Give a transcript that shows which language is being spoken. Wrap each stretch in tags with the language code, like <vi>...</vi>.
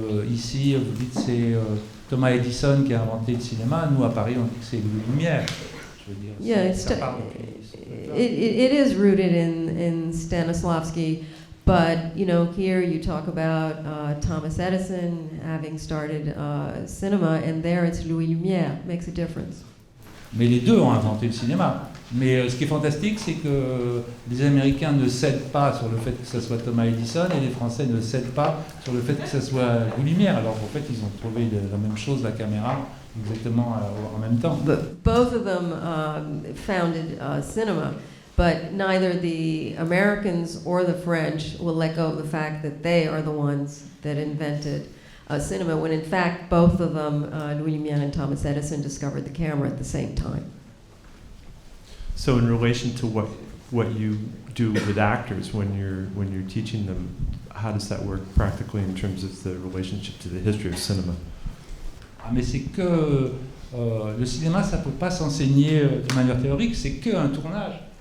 <fr>Ici, vous dites c'est Thomas Edison qui a inventé le cinéma. Nous, à Paris, on dit que c'est Louis Lumière. Je veux dire,</fr> <en>Yeah,</en> <fr>ça part de-</fr> <en>it is rooted in Stanislavski, but here you talk about Thomas Edison having started cinema, and there it's Louis Lumière. Makes a difference.</en> <fr>Mais les deux ont inventé le cinéma. Mais ce qui est fantastique, c'est que les Américains ne cèdent pas sur le fait que ce soit Thomas Edison et les Français ne cèdent pas sur le fait que ce soit Louis Lumière. Alors en fait, ils ont trouvé la même chose, la caméra, exactement en même temps.</fr> <en>But both of them founded cinema, but neither the Americans or the French will let go of the fact that they are the ones that invented cinema, when in fact both of them, Louis Lumière and Thomas Edison, discovered the camera at the same time. So in relation to what you do with actors when you're teaching them, how does that work practically in terms of the relationship to the history of cinema?</en> <fr>Ah, mais c'est que le cinéma, ça ne peut pas s'enseigner de manière théorique, c'est qu'un tournage.</fr>